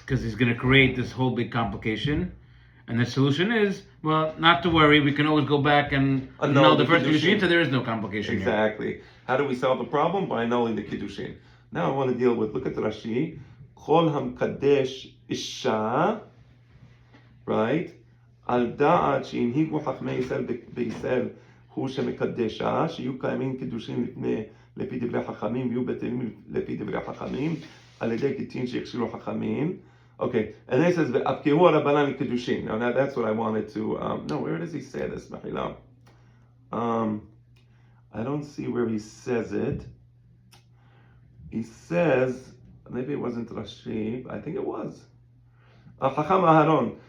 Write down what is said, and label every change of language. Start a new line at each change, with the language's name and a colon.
English: Because he's going to create this whole big complication. And the solution is, well, not to worry. We can always go back and annul the first kiddushin, so there is no complication. Exactly. Here. How do we solve the problem? By annulling the kiddushin. Now I want to deal with, look at Rashi.
Hebrew: Chol hamkadesh isha,
English: right?
Hebrew: Al da'at she'inhigu chachmei Yisrael be'Yisrael hu shemekadesha, sheyu kaimin kiddushin לפי דברי חכמים, ויהיו בטלים לפי דברי חכמים, על ידי קיטין שיכשירו חכמים.
English: Okay, and then it says,
Hebrew: "V'apkehu arabanan kiddushin."
English: Now that's what I wanted to. No, where does he say this, Mechila? I don't see where he says it. He says, maybe it wasn't Rashi. I think it was. Chacham Aharon.